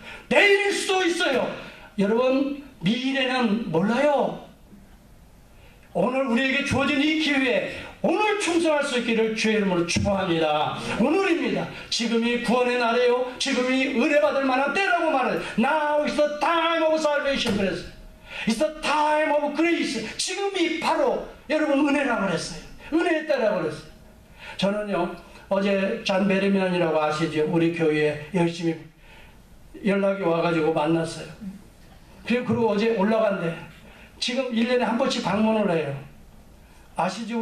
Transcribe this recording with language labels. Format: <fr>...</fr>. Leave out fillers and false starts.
<ko>내일일 수도 있어요. 여러분, 미래는 몰라요. 오늘 우리에게 주어진 이 기회에 오늘 충성할 수 있기를 주의 이름으로 축복합니다. 오늘입니다. 지금이 구원의 날이에요. 지금이 은혜받을 만한 때라고 말해요.</ko> <en>Now is the time of salvation.</en> <ko>그랬어요.</ko> <en>It's the time of grace.</en> <ko>지금이 바로 여러분 은혜라고 그랬어요. 은혜의 때라고 그랬어요. 저는요, 어제 잔 베르미안이라고 아시죠? 우리 교회에 열심히 연락이 와가지고 만났어요. 그리고 어제 올라간대. 지금 1년에 한 번씩 방문을 해요. 아시죠?</ko>